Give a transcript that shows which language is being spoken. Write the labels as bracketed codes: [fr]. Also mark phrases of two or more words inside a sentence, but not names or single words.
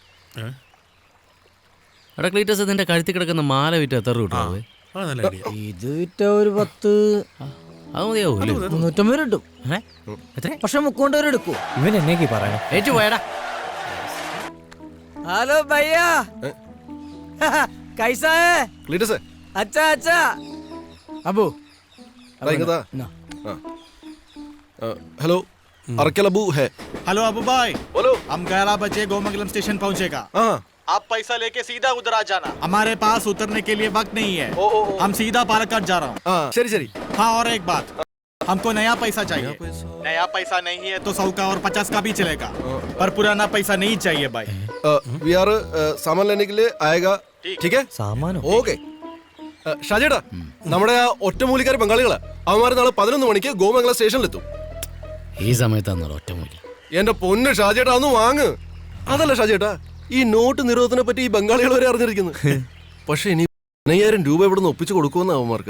[ml] എടാ ക്ലീറ്റസ്, നിന്റെ കഴുത്തി കിടക്കുന്ന മാല വിറ്റ് എത്ര രൂപ? ഇത് വിറ്റ ഒരു 10 അത് മതിയാവൂ. 350 കിട്ടും. പക്ഷെ 300 വരെ എടുക്കൂ. ഇവൻ എന്നേക്ക് പറയാ ഏറ്റു പോയടാ. [hi] हलो भैया, कैसा है? ക്ലീറ്റസ്, अच्छा अच्छा अबू हेलो अरकेल अबू है. हेलो अबू भाई, बोलो. हम 11 बजे गोमंगलम स्टेशन पहुंचेगा. आप पैसा लेके सीधा उधर आ जाना. हमारे पास उतरने के लिए वक्त नहीं है. हम सीधा पालक्काड जा रहा हूँ. [ml] ശരി ശരി. [hi] हाँ, और एक बात, हमको नया पैसा चाहिए. नया पैसा नहीं है तो 100 का और 50 का भी चलेगा, पर पुराना पैसा नहीं चाहिए भाई. [en] we are [hi] सामान लेने के लिए आएगा. ठीक है, सामान ओके. [ml] ഷാജേട്ടാ, നമ്മുടെ ആ ഒറ്റമൂലിക്കാർ ബംഗാളികളാ. അവന്മാർ നാളെ 11 മണിക്ക് ഗോമംഗലം സ്റ്റേഷനിലെത്തും. ഈ സമയത്താണോ ഒറ്റമൂലി? എന്റെ പൊന്ന് ഷാജേട്ടാ, ഒന്ന് വാങ്ങ്. അതല്ല ഷാജേട്ടാ, ഈ നോട്ട് നിരോധനത്തെ പറ്റി ഈ ബംഗാളികൾ വരെ അറിഞ്ഞിരിക്കുന്നു. പക്ഷെ ഇനി 5000 രൂപ ഇവിടെ നിന്ന് ഒപ്പിച്ചു കൊടുക്കുമെന്ന് അവന്മാർക്ക്.